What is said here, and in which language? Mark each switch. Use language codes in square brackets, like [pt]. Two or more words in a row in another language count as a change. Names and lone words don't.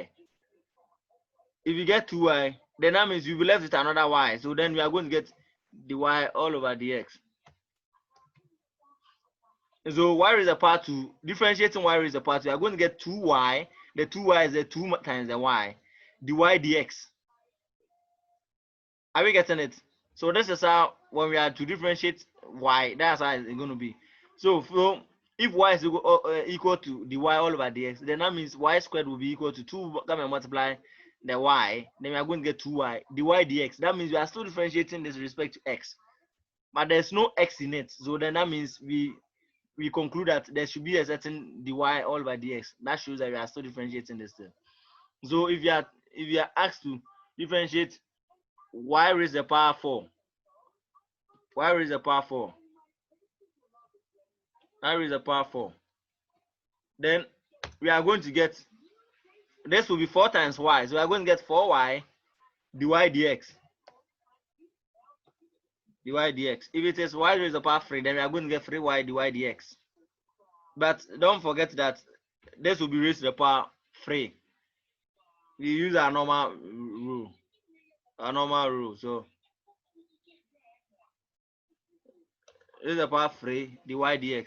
[en] If you get 2y, then that means you'll be left with another y. So then we are going to get the y all over dx. So y raised to the power 2, differentiating y raised to the power 2, we are going to get 2y. The 2y is the 2 times the y, dy dx. Are we getting it? So this is how, when we are to differentiate y, that's how it's going to be. So if y is equal to dy all over dx, then that means y squared will be equal to 2 come and multiply the y, then we are going to get 2y dy dx. That means we are still differentiating this with respect to x, but there's no x in it. So then that means we conclude that there should be a certain dy all over dx. That shows that we are still differentiating this thing. So if you are asked to differentiate y raised to the power 4, y raised to the power 4, y raised to the power 4, then we are going to get, this will be 4 times y. So we are going to get 4y dy dx. Dy dx. If it is y raised to the power 3, then we are going to get 3y dy dx. But don't forget that this will be raised to the power 3. We use our normal rule. So this is the power 3 dy dx.